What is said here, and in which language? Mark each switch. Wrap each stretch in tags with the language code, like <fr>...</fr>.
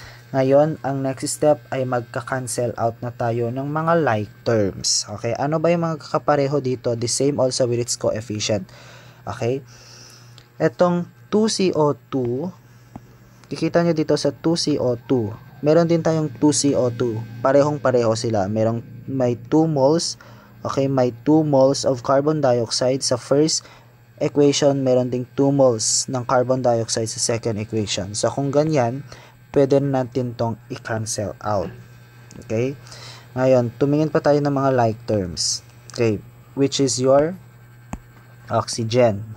<tl>Ngayon, ang next step ay magka-cancel out na tayo ng mga like terms. Okay, ano ba yung mga kakapareho dito?</tl> <en>The same also with its coefficient.</en> <tl>Okay, etong 2CO2, kikita nyo dito sa 2CO2, meron din tayong 2CO2. Parehong-pareho sila. May 2 moles. Okay, may 2 moles of carbon dioxide sa first equation. Meron ding 2 moles ng carbon dioxide sa second equation. So, kung ganyan, pwede natin tong i-cancel out. Okay? Ngayon, tumingin pa tayo ng mga like terms.</tl> <en>Okay, which is your oxygen.</en>